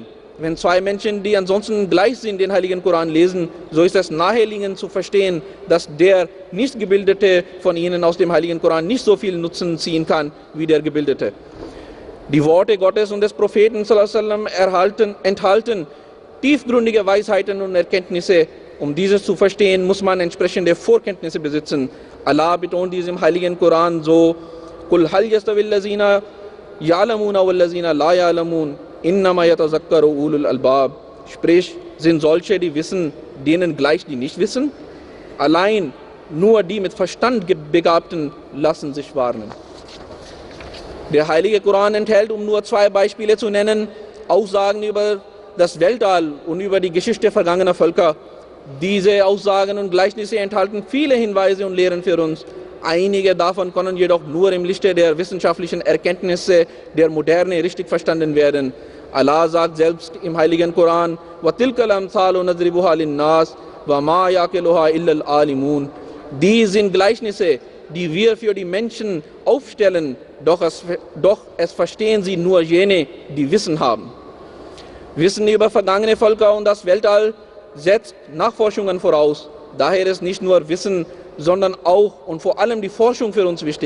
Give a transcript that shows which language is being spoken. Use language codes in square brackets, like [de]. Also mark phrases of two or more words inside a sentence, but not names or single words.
[de] Wenn 2 Menschen, die ansonsten gleich sind, den Heiligen Koran lesen, so ist es naheliegend zu verstehen, dass der Nichtgebildete von ihnen aus dem Heiligen Koran nicht so viel Nutzen ziehen kann, wie der Gebildete. Die Worte Gottes und des Propheten ﷺ enthalten tiefgründige Weisheiten und Erkenntnisse, dieses zu verstehen, muss man entsprechende Vorkenntnisse besitzen. Allah betont dies im Heiligen Koran so: [ar] قل هل يستوي الذين يعلمون والذين لا يعلمون إنما يتذكر أولو الألباب. [de] Sprich, sind solche, die wissen, denen gleich, die nicht wissen? Allein nur die mit Verstand Begabten lassen sich warnen. Der Heilige Koran enthält, um nur 2 Beispiele zu nennen, Aussagen über das Weltall und über die Geschichte vergangener Völker. Diese Aussagen und Gleichnisse enthalten viele Hinweise und Lehren für uns. Einige davon können jedoch nur im Lichte der wissenschaftlichen Erkenntnisse der Moderne richtig verstanden werden. Allah sagt selbst im Heiligen Koran: [ar] وَتِلْكَ الْأَمْثَالُ نَضْرِبُهَا لِلنَّاسِ وَمَا يَعْقِلُهَا إِلَّا الْعَالِمُونَ. [de] Dies sind Gleichnisse, die wir für die Menschen aufstellen, doch es verstehen sie nur jene, die Wissen haben. Wissen über vergangene Völker und das Weltall setzt Nachforschungen voraus. Daher ist nicht nur Wissen, sondern auch und vor allem die Forschung für uns wichtig.